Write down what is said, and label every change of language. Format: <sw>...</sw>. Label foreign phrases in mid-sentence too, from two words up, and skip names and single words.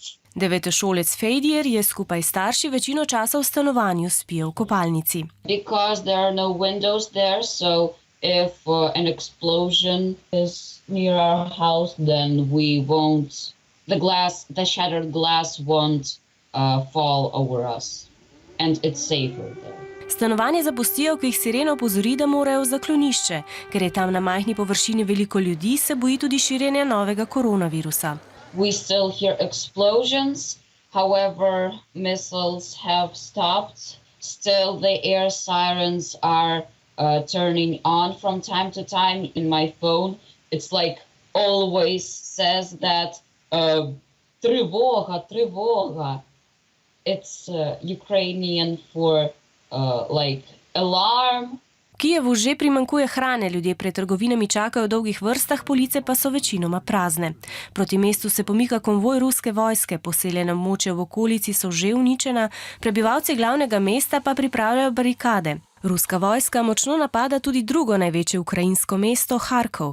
<sl>Devetošolec Fejdir je skupaj s starši večino časa v stanovanju, spije v kopalnici.</sl> <en>Because there are no windows there, so if an explosion is near our house, then the shattered glass won't fall over us, and it's safer there.</en> <sl>Stanovanje zapustijo, ko jih sirena opozori, da morajo v zaklonišče. Ker je tam na majhni površini veliko ljudi, se boji tudi širjenja novega koronavirusa.</sl> <en>We still hear explosions, however, missiles have stopped. Still, the air sirens are turning on from time to time. In my phone, it's like always says that</en> <uk>тревога, тревога.</uk> <en>It's Ukrainian for like alarm.</en> <sl>Kijevu že primanjkuje hrane, ljudje pred trgovinami čakajo v dolgih vrstah, police pa so večinoma prazne. Proti mestu se pomika konvoj ruske vojske, poseljena območja v okolici so že uničena, prebivalci glavnega mesta pa pripravljajo barikade. Ruska vojska močno napada tudi drugo največje ukrajinsko mesto, Harkov.</sl>